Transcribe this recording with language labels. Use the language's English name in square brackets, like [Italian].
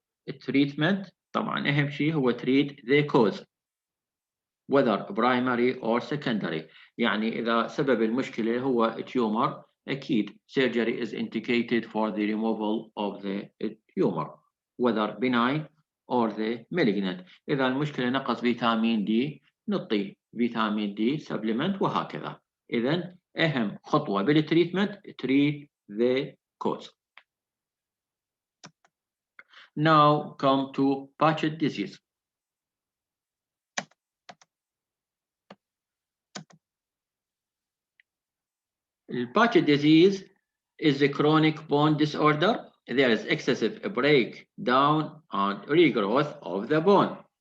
[English] Treatment [Arabic] طبعا أهم شيء هو [English] treat the cause, whether primary or secondary. [Arabic] يعني إذا سبب المشكلة هو [English] tumor [Arabic] أكيد [English] surgery is indicated for the removal of the tumor, whether benign or the malignant. [Arabic] إذا المشكلة نقص فيتامين دي نعطي فيتامين دي supplement وهكذا. إذن أهم خطوة بالتريتمنت [English] treat the cause. Now come to patched disease. Patched disease is a chronic bone disorder. There is excessive breakdown and regrowth of the bone.